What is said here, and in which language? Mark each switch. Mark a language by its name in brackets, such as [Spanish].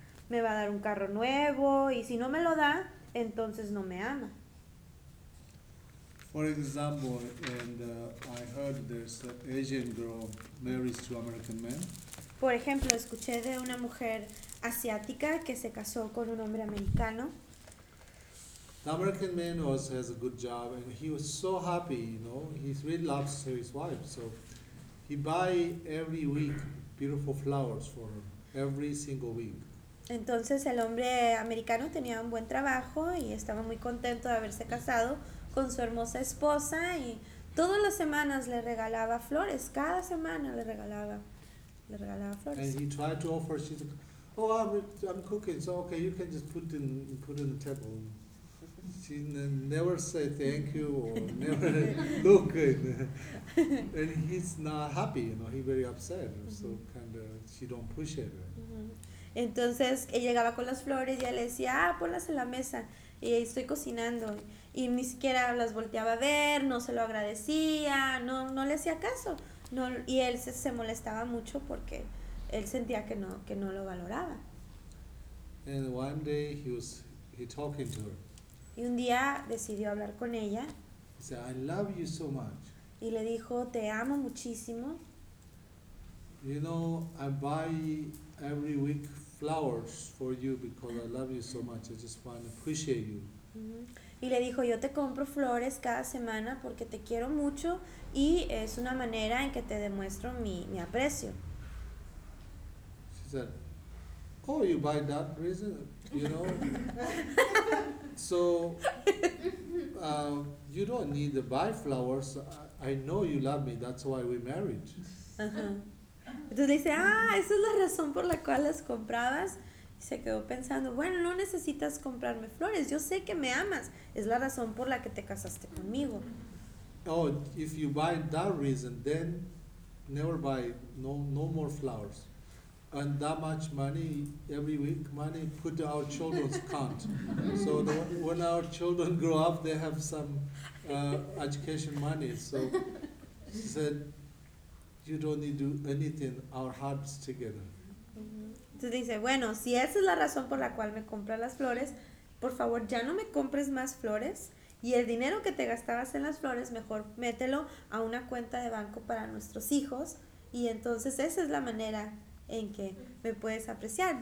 [Spanish] Me va a dar un carro nuevo, y si no me lo da, entonces no me ama. [English] For example, and I heard there's an Asian girl married to American man. [Spanish] Por ejemplo, escuché de una mujer asiática que se casó con un hombre americano. [English] The American man was has a good job, and he was so happy, you know. He really loves his wife, so he buy every week beautiful flowers for her, every single week. [Spanish] Entonces el hombre americano tenía un buen trabajo y estaba muy contento de haberse casado con su hermosa esposa, y todas las semanas le regalaba flores, cada semana le regalaba flores. [English] And he tried to offer, she said, oh, I'm cooking, so okay, you can just put in the table. She never say thank you or never look, and he's not happy, you know, he's very upset, mm-hmm. so kind of, she don't push it. Mm-hmm. [Spanish] Entonces, él llegaba con las flores y él le decía, ah, ponlas en la mesa, y estoy cocinando, y ni siquiera las volteaba a ver, no se lo agradecía, no le hacía caso, no, y él se molestaba mucho porque él sentía que no lo valoraba. [English] And one day he was talking to her. [Spanish] Y un día decidió hablar con ella. [English] He said, I love you so much. [Spanish] Y le dijo, te amo muchísimo. [English] You know, I buy every week flowers for you because I love you so much. I just want to appreciate you. [Spanish] Y le dijo, yo te compro flores cada semana porque te quiero mucho, y es una manera en que te demuestro mi aprecio. [English] She said, oh, you buy that reason, you know? So, you don't need to buy flowers. I know you love me. That's why we married. Uh-huh. [Spanish] Entonces le dice, ah, esa es la razón por la cual las comprabas. Se quedó pensando, bueno, no necesitas comprarme flores, yo sé que me amas, es la razón por la que te casaste conmigo. [English] Oh, if you buy that reason, then never buy no more flowers. And that much money every week, money put to our children's account. So when our children grow up, they have some education money. So she said, you don't need to do anything, our hearts together. [Spanish] Entonces dice, bueno, si esa es la razón por la cual me compras las flores, por favor, ya no me compres más flores, y el dinero que te gastabas en las flores, mejor mételo a una cuenta de banco para nuestros hijos, y entonces esa es la manera en que me puedes apreciar.